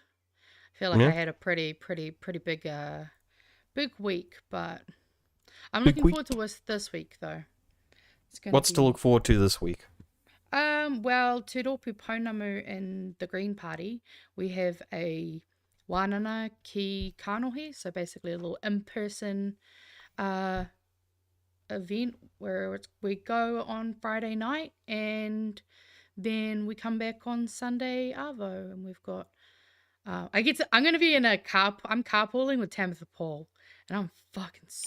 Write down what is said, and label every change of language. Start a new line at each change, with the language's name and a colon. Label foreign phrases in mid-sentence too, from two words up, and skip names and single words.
English: I feel like I had a pretty big week, but I'm looking forward to this week though. What's to look forward to this week? Well, Te Rōpū Pounamu in the Green Party, we have a
Māori: wānana ki kanohi,
English: so basically a little in-person event where we go on Friday night and then we come back on Sunday arvo, and we've got I'm going to be in I'm carpooling with Tamitha Paul, and I'm fucking stoked.